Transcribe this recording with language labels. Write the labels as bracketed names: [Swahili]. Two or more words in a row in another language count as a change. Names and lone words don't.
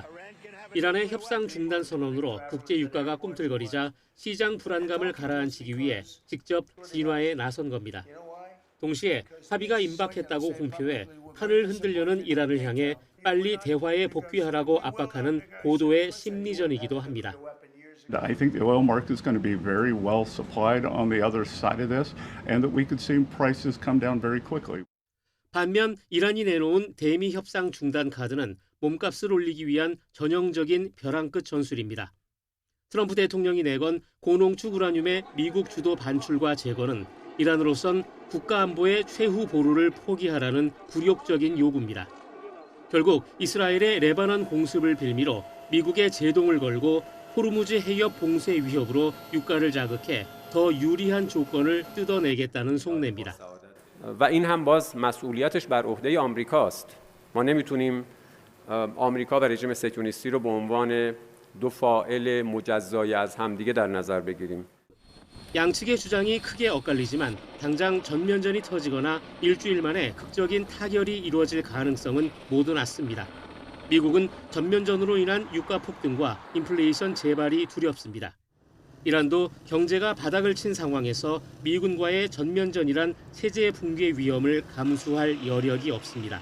[Korean] 이란의 협상 중단 선언으로 국제 유가가 꿈틀거리자 시장 불안감을 가라앉히기 위해 직접 진화에 나선 겁니다. 동시에 합의가 임박했다고 공표해 판을 흔들려는 이란을 향해 빨리 대화에 복귀하라고 압박하는 고도의 심리전이기도 합니다. [English] I think the oil market is going to be very well supplied on the other side of this, and that we could see prices come down very quickly. [Korean] 반면 이란이 내놓은 대미 협상 중단 카드는 몸값을 올리기 위한 전형적인 벼랑 끝 전술입니다. 트럼프 대통령이 내건 고농축 우라늄의 미국 주도 반출과 제거는 이란으로선 국가 안보의 최후 보루를 포기하라는 굴욕적인 요구입니다. 결국 이스라엘의 레바논 공습을 빌미로 미국의 제동을 걸고 호르무즈 해협 봉쇄 위협으로 유가를 자극해 더 유리한 조건을 뜯어내겠다는 속내입니다. [Persian] و این هم باز مسئولیتش بر عهده آمریکاست. ما نمیتونیم آمریکا و رژیم صهیونیستی رو به عنوان دو فاعل مجزای از همدیگه در نظر بگیریم. [Korean] 양측의 주장이 크게 엇갈리지만 당장 전면전이 터지거나 일주일 만에 극적인 타결이 이루어질 가능성은 모두 낮습니다. 미국은 전면전으로 인한 유가 폭등과 인플레이션 재발이 두렵습니다. 이란도 경제가 바닥을 친 상황에서 미군과의 전면전이란 세제 붕괴 위험을 감수할 여력이 없습니다.